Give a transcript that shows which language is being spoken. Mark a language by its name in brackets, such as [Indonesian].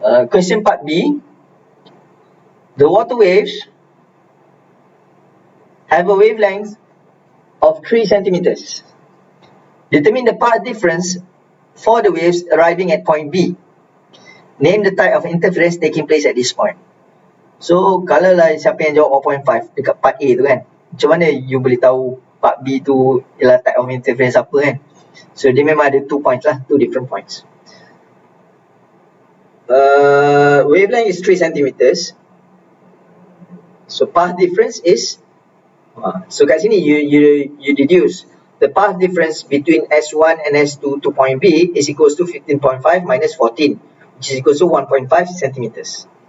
[English] Question part B. The water waves have a wavelength of 3 centimeters. Determine the path difference for the waves arriving at point B. Name the type of interference taking place at this point. [Malay] So, kalau lah siapa yang jawab 1.5 dekat part A tu kan, macam mana you boleh tahu part B tu ialah [English] type of interference [Malay] apa kan? So, dia memang ada 2 points lah, [English] 2 different points. Wavelength is 3 centimeters. So, path difference is, so [Malay] kat sini [English] you deduce the path difference between S1 and S2 to point B is equals to 15.5 minus 14, which is equals to 1.5 centimeters.